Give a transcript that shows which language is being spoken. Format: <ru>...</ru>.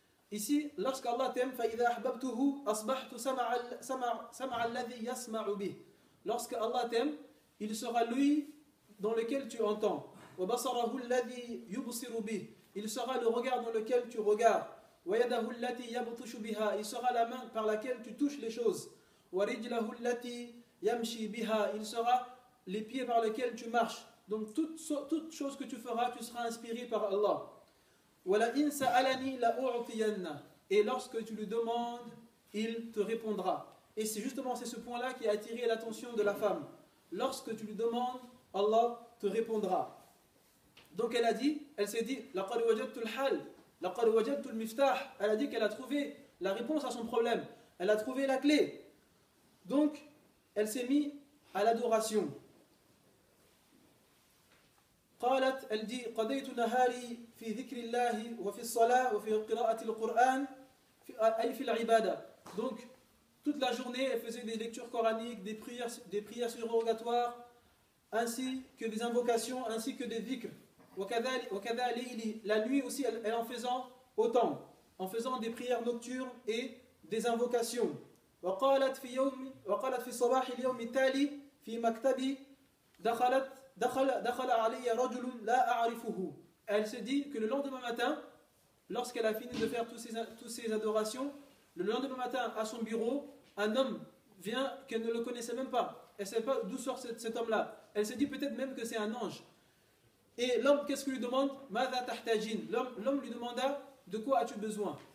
<fr>Ici, lorsque Allah t'aime,</fr> <ar>فَإِذَا أَحْبَبْتُهُ أَصْبَحْتُ سَمْعَ الَّذِي يَسْمَعُ بِهِ.</ar> <fr>Lorsque Allah t'aime, il sera lui dans lequel tu entends.</fr> <ar>وَبَصَرَهُ الَّذِي يُبْصِرُ بِهِ.</ar> <fr>Il sera le regard dans lequel tu regardes.</fr> <ar>وَيَدَهُ الَّتِي يَبْطُشُ بِهَا.</ar> <fr>Il sera la main par laquelle tu touches les choses.</fr> <ar>وَرِجْلَهُ الَّتِي يَمْشِي بِهَا.</ar> <fr>Il sera les pieds par lesquels tu marches. Donc toute chose que tu feras, tu seras inspiré par Allah.</fr> <ar>وَلَئِنْ سَأَلَنِي لَأُعْطِيَنَّ.</ar> <fr>Et lorsque tu lui demandes, il te répondra. Et c'est justement ce point-là qui a attiré l'attention de la femme. Lorsque tu lui demandes, Allah te répondra. Donc elle s'est dit</fr> <ar>لَقَدْ وَجَدْتُ الْحَلَّ لَقَدْ وَجَدْتُ الْمِفْتَاحَ.</ar> <fr>Elle a dit qu'elle a trouvé la réponse à son problème. Elle a trouvé la clé. Donc elle s'est mise à l'adoration.</fr> <ar>قالت</ar> <fr>elle dit</fr> <ar>قضيت نهاري في ذكر الله وفي الصلاة وفي قراءة القرآن أي في العبادة.</ar> <fr>Donc toute la journée elle faisait des lectures coraniques, des prières surrogatoires, ainsi que des invocations, ainsi que des dhikrs.</fr> <ar>وكذا ليلي,</ar> <fr>la nuit aussi elle en faisant autant, en faisant des prières nocturnes et des invocations.</fr> <ar>وقالت في صباح اليوم التالي في مكتبي دخل علي رجل لا أعرفه.</ar> <fr>Elle se dit que le lendemain matin, lorsqu'elle a fini de faire toutes ces adorations, le lendemain matin à son bureau, un homme vient qu'elle ne le connaissait même pas. Elle ne sait pas d'où sort cet homme-là. Elle se dit peut-être même que c'est un ange. Et l'homme, qu'est-ce qu'il lui demande?</fr> <ar>Mada tahtajin.</ar> <fr>L'homme lui demanda de quoi as-tu besoin?</fr>